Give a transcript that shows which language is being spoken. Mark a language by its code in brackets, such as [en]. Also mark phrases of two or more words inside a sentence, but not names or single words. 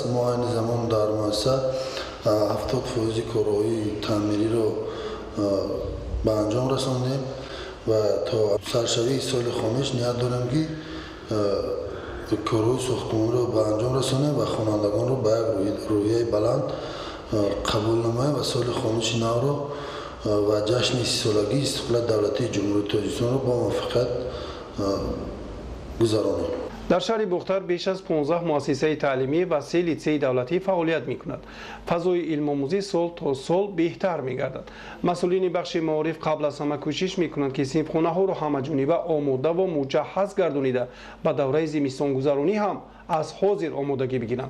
[tg] мо айни замон дар муассиса 70% корҳои таъмириро ба анҷом расондем ва то саршавии соли хониш ният дорем ки корҳои сохтмониро ба анҷом расонем ва хонандагонро ба як рӯҳияи баланд қабул намоем ва соли хониши навро ва ҷашни 30-солагии истиқлоли давлатии ҷумҳурии Тоҷикистонро бо муваффақият гузаронем. [fa] در شهر بختر بیش از 15 مؤسسه تعلیمی و 3 لیسه دولتی فعالیت می‌کند. فضای علم آموزی سال تا سال بهتر می‌گردد. مسئولین بخش معارف قبل از همه کوشش می‌کنند که صنفخانه‌ها را همه‌جانبه آماده و مجهز گردانیده به دوره زمستان گذرانی هم از حاضر آمادگی بگیرند.